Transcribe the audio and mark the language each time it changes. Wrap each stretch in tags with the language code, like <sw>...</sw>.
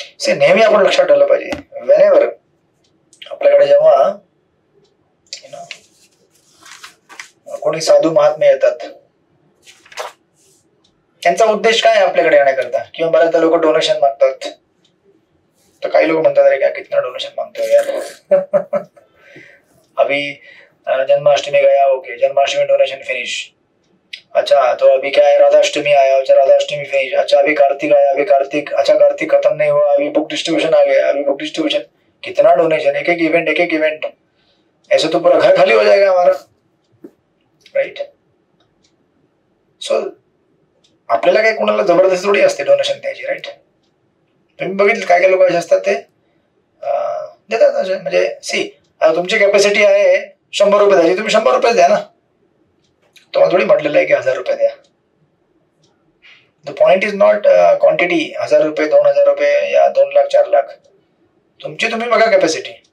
<mr>नेहमी आपण लक्षात ठेवलं पाहिजे. वेनेवर आपल्याकडे जेव्हा कोणी साधू महात्मे येतात त्यांचा उद्देश काय आहे आपल्याकडे येण्याकरता, किंवा बऱ्याचदा लोक डोनेशन मागतात. तर काही लोक म्हणतात</mr> <hi>अरे काय कितना डोनेशन मांगते हो यार. अभी जन्माष्टमी गया, ओके जन्माष्टमी डोनेशन फिनिश. अच्छा तो अभी क्या है राधाष्टमी आया, अच्छा राधाष्टमी फिनिश. अच्छा अभी कार्तिक आया, अभी कार्तिक, अच्छा कार्तिक खत्म नहीं हुआ, अभी बुक डिस्ट्रीब्यूशन आ गया, अभी बुक डिस्ट्रीब्यूशन. कितना डोनेशन, एक एक इवेंट. ऐसे तो पूरा घर खाली हो जाएगा हमारा, राइट.</hi> <mr>सो आपल्याला काही कोणाला जबरदस्ती थोडी असते डोनेशन द्यायची, राईट. तुम्ही बघितलं काय काय लोक असे असतात ते देतात असे. म्हणजे सी तुमची कॅपॅसिटी आहे 100 रुपये द्यायची, तुम्ही 100 रुपये द्या ना. तुम्हाला थोडी म्हटलेलं आहे की 1000 रुपये द्या.</mr> <en>the point is not quantity,</en> <mr>1000 रुपये 2000 रुपये या 2 लाख 4 लाख, तुमची तुम्ही बघा कॅपॅसिटी.</mr>